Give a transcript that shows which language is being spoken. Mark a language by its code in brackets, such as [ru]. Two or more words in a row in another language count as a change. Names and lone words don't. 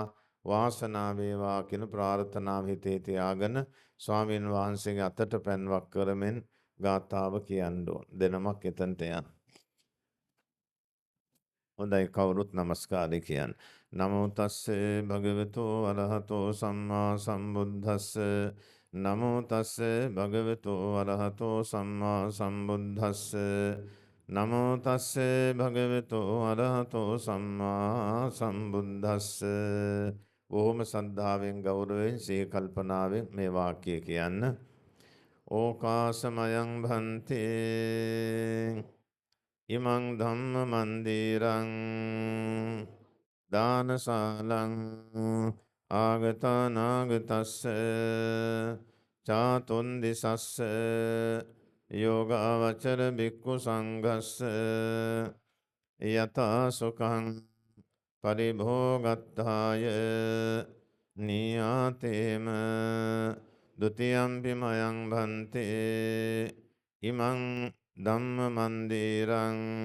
[si] වාසනාව වේවා කියන ප්‍රාර්ථනාව හිතේ තියාගෙන ස්වාමීන් වහන්සේගේ අතට පැන්වක් කරමින් ගාථාව කියන්න ඕන. දෙනමක් එතනට යන්න. හොඳයි කවුරුත් নমස්කාරය කියන්න. [pi] නමෝ තස්සේ භගවතු අරහතෝ සම්මා සම්බුද්දස්ස. නමෝ තස්සේ භගවතු අරහතෝ සම්මා සම්බුද්දස්ස. නමෝ තස්සේ භගවතු අරහතෝ සම්මා සම්බුද්දස්ස. [si] බොහොම සද්ධාවෙන් ගෞරවයෙන් සිහි කල්පනාවෙන් මේ වාක්‍යය කියන්න. [pi] ඕකාසමයං භන්තේ ඉමං ධම්ම මන්දිරං දානශාලං ආගතානාගතස්ස චාතුන්දිසස්ස යෝගාවචර බික්ඛු සංඝස්ස යතා සුඛං පරිභෝගත්තාය නියාතේම ဒ ුතියම්පි මයං භන්තේ ඉමං ධම්ම මන්දිරං